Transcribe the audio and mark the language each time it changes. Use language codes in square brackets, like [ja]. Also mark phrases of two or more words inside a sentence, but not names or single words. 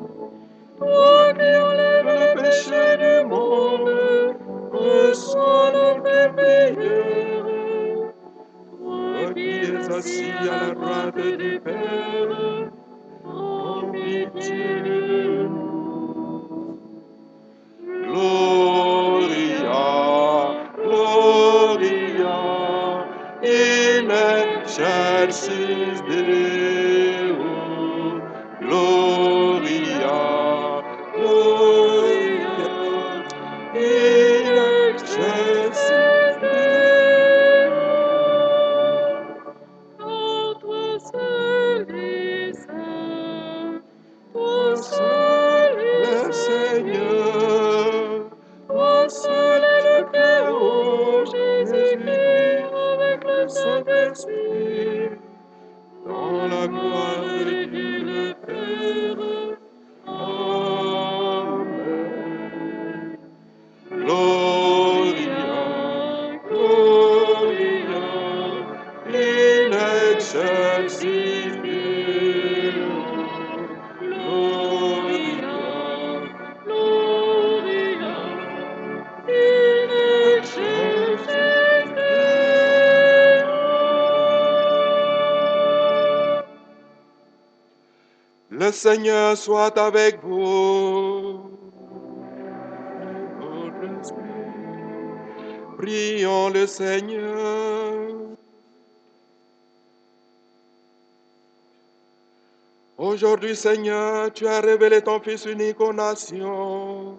[fr] Toi qui enlèves le péché du monde, reçois notre prière. Toi qui es assis à la droite du Père, prends pitié de nous. [la] Gloria, Gloria, in excelsis Deo. Gloria, Gloria, in excelsis Deo. [fr] Car toi seul es saint, toi Toi seul seul es le Seigneur, toi seul le Très haut Jésus-Christ, avec le le Saint-Esprit, Saint-Esprit, dans la gloire de Dieu le Père. Amen. [la] Gloria, Gloria, in excelsis Deo. Gloria, Gloria, in excelsis Deo. [fr] le Seigneur soit avec vous. Et votre esprit. Prions le Seigneur. Aujourd'hui, Seigneur, tu as révélé ton Fils unique aux nations.